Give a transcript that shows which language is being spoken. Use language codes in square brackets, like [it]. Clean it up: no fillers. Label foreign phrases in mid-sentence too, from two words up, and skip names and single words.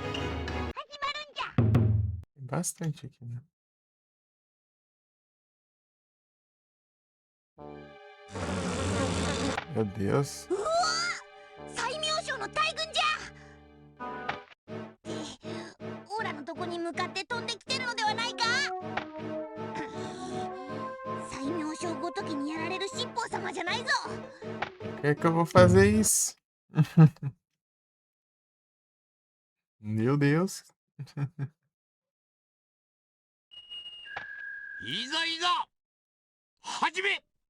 [pt] Tem bastante aqui, né? Meu Deus. [ja] うわ最妙将の大軍じゃオラのとこに向かって飛んできてるのではないか最妙将ごときにやられる七宝様じゃないぞ [pt] Por que que eu vou fazer isso? Meu Deus. [ja] いざいざ始め